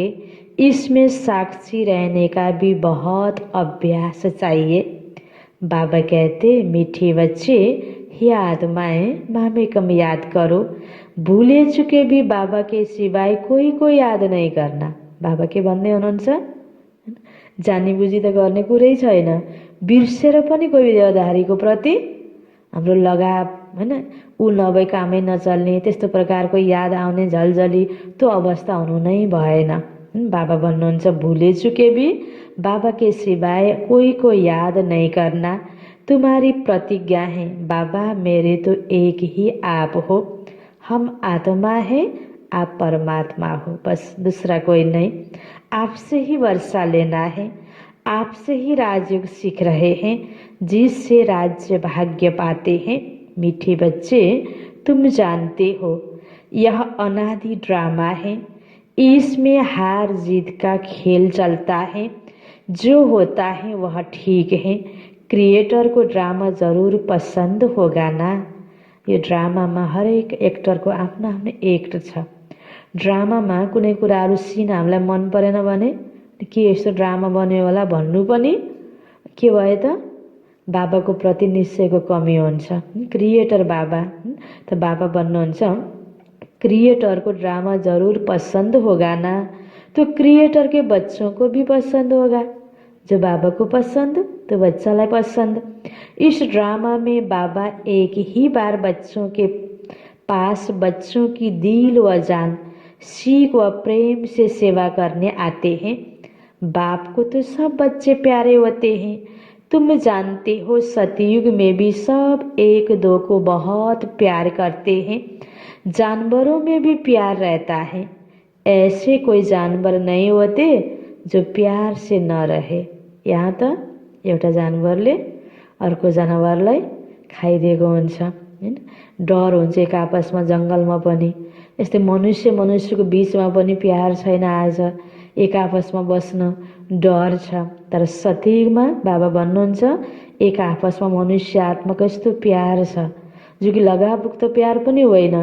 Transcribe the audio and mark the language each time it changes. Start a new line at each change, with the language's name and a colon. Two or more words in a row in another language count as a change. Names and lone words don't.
Hindi: इसमें साक्षी रहने का भी बहुत अभ्यास चाहिए। बाबा कहते मीठे बच्चे, हे आत्माएं मामे कम याद करो। भूले चुके भी बाबा के सिवाय कोई को याद नहीं करना।
Nepali: बाबा के भन्दै हुनुहुन्छ जानी बुझी त गर्ने कुरै छैन। बिर्सेर पनि कोही देवधारीको प्रति हाम्रो लगाव हैन, ऊ नभए कामै नचल्ने, त्यस्तो प्रकारको याद आउने झलझली त्यो अवस्था हुनु नै भएन। बाबा भन्नुहुन्छ
Hindi: भूले चुके भी बाबा के सिवाय कोई को याद नहीं करना। तुम्हारी प्रतिज्ञा है बाबा मेरे तो एक ही आप हो। हम आत्मा है, आप परमात्मा हो, बस दूसरा कोई नहीं। आपसे ही वर्षा लेना है, आपसे ही राजयोग सीख रहे हैं, जिससे राज्य भाग्य पाते हैं। मीठे बच्चे तुम जानते हो यह अनादि ड्रामा है। इसमें हार जीत का खेल चलता है। जो होता है वह ठीक है। क्रिएटर को ड्रामा जरूर पसंद होगा ना।
Nepali: यो ड्रामामा हरेक एक्टरको आफ्नो आफ्नो एक्ट छ। ड्रामामा कुनै कुराहरू सिन हामीलाई मन परेन भने के यस्तो ड्रामा बन्यो होला भन्नु पनि के भयो त बाबाको प्रति निश्चयको कमी हुन्छ। क्रिएटर बाबा त बाबा बन्नुहुन्छ।
Hindi: क्रिएटर को ड्रामा जरूर पसंद होगा ना, तो क्रिएटर के बच्चों को भी पसंद होगा। जो बाबा को पसंद तो बच्चा लाई पसंद। इस ड्रामा में बाबा एक ही बार बच्चों के पास बच्चों की दिल व जान, सीख व प्रेम से सेवा करने आते हैं। बाप को तो सब बच्चे प्यारे होते हैं। तुम जानते हो सतयुग में भी सब एक दो को बहुत प्यार करते हैं। जानवरों में भी प्यार रहता है। ऐसे कोई जानवर नहीं होते जो प्यार से न रहे।
Nepali: यहाँ त एउटा जानवरले अर्को जानवरलाई खाइदिएको हुन्छ हैन। डर हुन्छ एक आपसमा जङ्गलमा पनि। यस्तै मनुष्य मनुष्यको बीचमा पनि प्यार छैन। आज एक आपसमा बस्न डर छ। तर सतयुगमा बाबा भन्नुहुन्छ एक आपसमा मनुष्य आत्माको यस्तो प्यार छ जो कि लगावयुक्त प्यार पनि होइन।